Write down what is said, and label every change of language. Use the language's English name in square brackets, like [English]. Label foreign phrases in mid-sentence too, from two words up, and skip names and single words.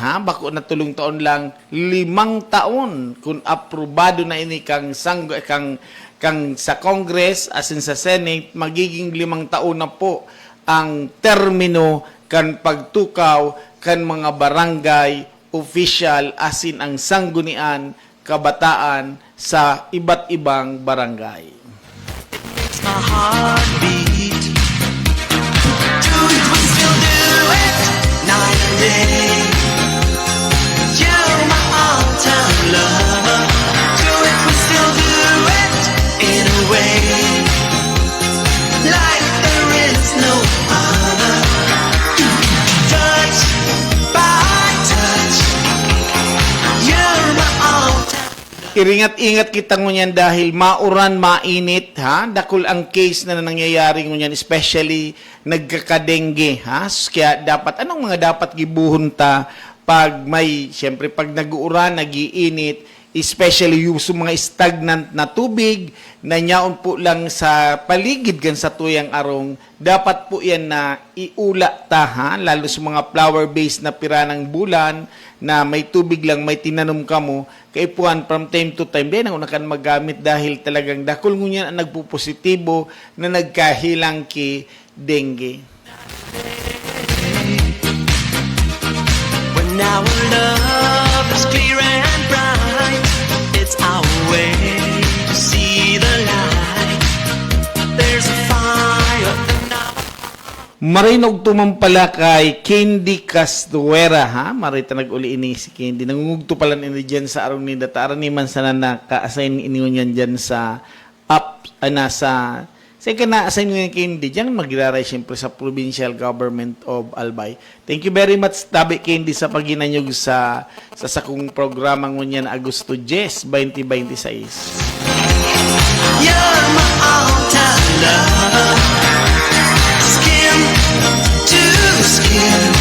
[Bikol] Bako na tulong taon lang 5 taon kung aprobado na ini kang sa Congress asin sa Senate, magiging 5 taon na po ang termino kan pagtukaw kan mga barangay official asin ang Sanggunian Kabataan sa [Filipino] iba't ibang [Bikol] barangay. [English] It's my heartbeat. Do it, we still do it, night and day. You're my all-time lover. Do it, we still do it, in a way. Like there is no other. Touch by touch, you're [Bikol] Iringat-ingat kita ngunyan dahil mauran, mainit, ha? Dakol ang case na nangyayari ngunyan, especially nagkakadengge, ha? Kaya dapat, anong mga dapat gibuhon ta pag may, siyempre, pag nag-uuran, nagiinit, especially yung mga stagnant na tubig na nyaon po lang sa paligid gan sa tuyang arong, dapat po yan na iula ta, ha? Lalo sa mga flower-based na pira ng bulan na may tubig lang, may tinanom ka mo, kaipuan [English] from time to time, [Bikol] din ang unakan magamit dahil talagang dakol ngunyan ang nagpupositibo na nagkahilang ki dengue. [English] When our love is clear and bright, it's our way to see the light. There's a fire in our [Bikol] Marinog tumampala kay Candy Castuera, ha? Marita nag-uli ini si Candy. Nangungugto pala ini dyan sa arong ni Dataran ni man sana naka-assign ini yan dyan sa sa na-assign nyo yung Candy, dyan magiraray siyempre sa Provincial Government of Albay. [English] Thank you very much, [Bikol] Tabi Candy, sa paginanyog sa sakong programa ngunyan Agosto 10, 2026. [English] You're my all-time love, skin to skin.